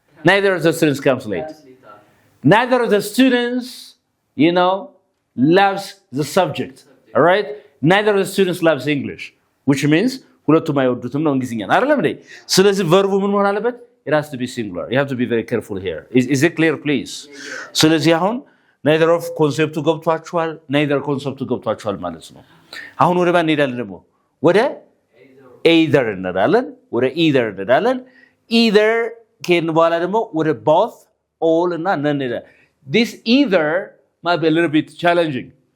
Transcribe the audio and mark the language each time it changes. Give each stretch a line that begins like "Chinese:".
English: Neither of the students comes late. Neither of the students, you know, loves the subject. All right? Neither of the students loves English, which means
Amharic: ሁለቱም አይወዱትም ነው እንግሊዝኛን አይደለም እንዴ? ስለዚህ ቨርቡ ምን መሆን አለበት?
English: It has to be singular. You have to be very careful here. Is it clear, please?
Amharic: ስለዚህ አሁን neither of ኮንሴፕቱ ገብቷችኋል፣ neither ኮንሴፕቱ ገብቷችኋል ማለት ነው። አሁን ወደ ማን እንሄዳለን ደግሞ? ወደ either እንሄዳለን፣ ወደ either እንሄዳለን። either ከሄድን በኋላ ደግሞ ወደ both, all እና none እንሄዳለን።
English: This either might be a little bit challenging.